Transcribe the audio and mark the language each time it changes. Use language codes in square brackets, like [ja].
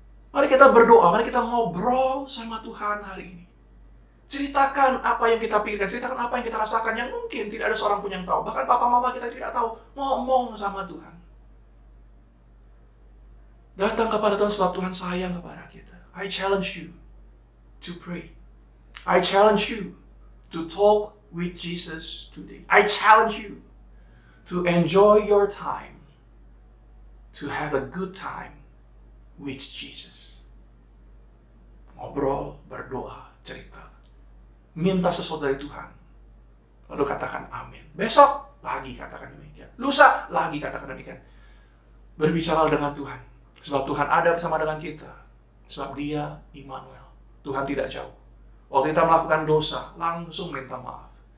[id] Mari kita berdoa, mari kita ngobrol sama Tuhan hari ini. Ceritakan apa yang kita pikirkan, ceritakan apa yang kita rasakan yang mungkin tidak ada seorang pun yang tahu. Bahkan papa mama kita tidak tahu. Ngomong sama Tuhan. Datang kepada Tuhan sebab Tuhan sayang kepada kita. [en] I challenge you to pray. I challenge you to talk with Jesus today. I challenge you to enjoy your time, to have a good time with Jesus. [id] Ngobrol, berdoa, cerita. Minta sesuatu dari Tuhan. Lalu katakan amin. Besok lagi katakan demikian. Lusa lagi katakan demikian. Berbicara dengan Tuhan. Sebab Tuhan ada bersama dengan kita. Sebab Dia Immanuel. Tuhan tidak jauh. Waktu kita melakukan dosa, langsung minta maaf.